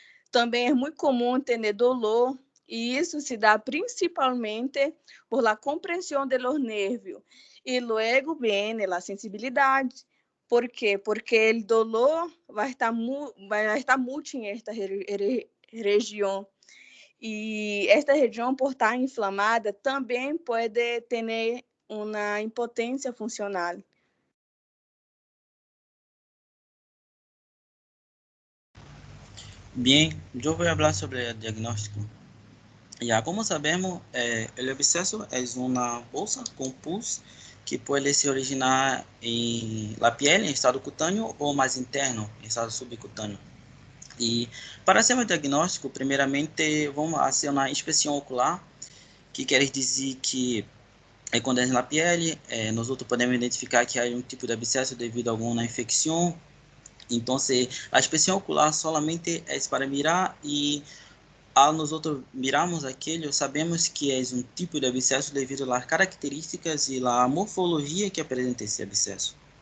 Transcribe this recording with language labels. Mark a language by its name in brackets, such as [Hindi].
[Portuguese] Também é muito comum ter dolor, e isso se dá principalmente [Spanish] por la [Portuguese] compressão [Spanish] de los nervios. [Portuguese] E luego viene la sensibilidade. ¿Por quê? Porque o dolor vai estar muito em esta região. E esta região, por estar inflamada, também pode ter una impotencia funcional. [Spanish] Bien, yo voy a hablar sobre el diagnóstico. Ya como sabemos, el absceso es una bolsa con pus que puede se originar en la piel, en estado cutáneo, o más interno, en estado subcutáneo. [Portuguese] E [Spanish] para hacer [Portuguese] o diagnóstico, primeiramente vamos fazer uma inspeção ocular, que quer dizer que quando é na pele, nós outros podemos identificar que há um tipo de abscesso devido a alguma infecção. Então, a inspeção ocular solamente é para mirar e ao nós outros mirarmos aquele, sabemos que é um tipo de abscesso devido às características e à morfologia que apresenta esse abscesso.